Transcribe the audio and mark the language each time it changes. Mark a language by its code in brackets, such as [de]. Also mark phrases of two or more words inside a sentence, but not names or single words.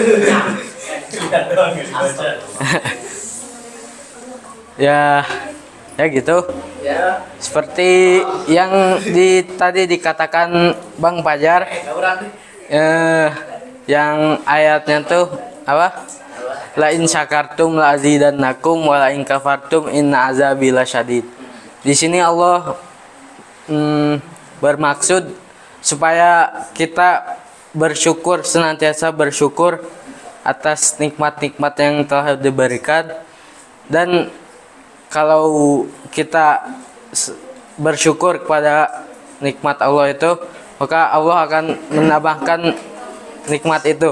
[id] Ya gitu. Seperti yang tadi dikatakan Bang Fajar, yang ayatnya tuh apa? [ar] لئن شكرتم لأزيدنكم ولئن كفرتم إن عذابي لشديد. [id] Di sini Allah bermaksud supaya kita bersyukur, senantiasa bersyukur atas nikmat-nikmat yang telah diberikan, dan kalau kita bersyukur kepada nikmat Allah itu, maka Allah akan menambahkan nikmat itu.